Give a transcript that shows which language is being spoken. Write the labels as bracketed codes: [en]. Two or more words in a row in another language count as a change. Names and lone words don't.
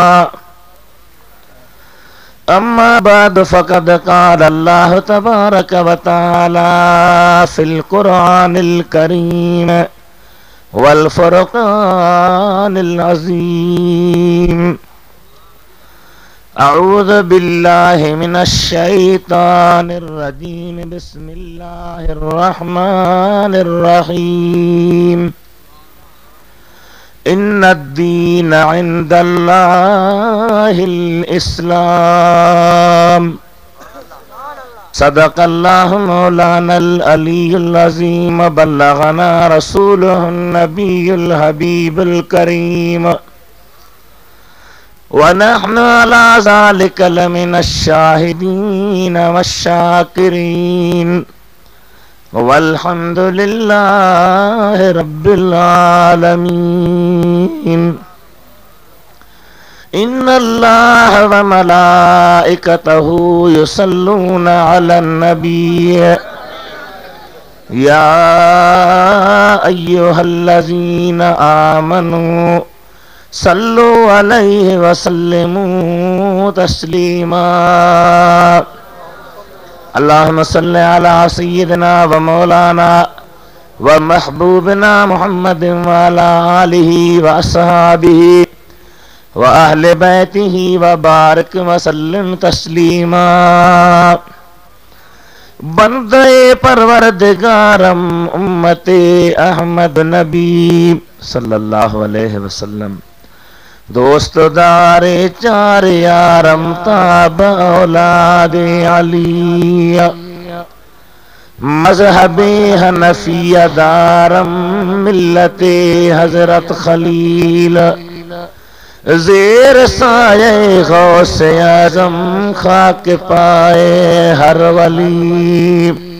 [ar] أما بعد فقد قال الله تبارك وتعالى في القرآن الكريم والفرقان العظيم أعوذ بالله من الشيطان الرجيم بسم الله الرحمن الرحيم إن الدين عند الله الإسلام صدق الله مولانا العلي العظيم بلغنا رسوله النبي الحبيب الكريم ونحن على ذلك لمن الشاهدين والشاكرين والحمد لله رب العالمين إن الله وملائكته يصلون على النبي يا أيها الذين آمنوا صلوا عليه وسلموا تسليما اللهم صل على سيدنا ومولانا ومحبوبنا محمد وعلى آله وأصحابه وأهل بيته وبارك وسلم تسليما [fa] بندهٔ پروردگارم امت احمد نبی [ar] صلى الله عليه وسلم [fa] دوستدار چار یارم تابع اولاد علی مذهب حنفیه دارم ملت حضرت خلیل زیر سایهٔ غوث اعظم خاک پای هر ولی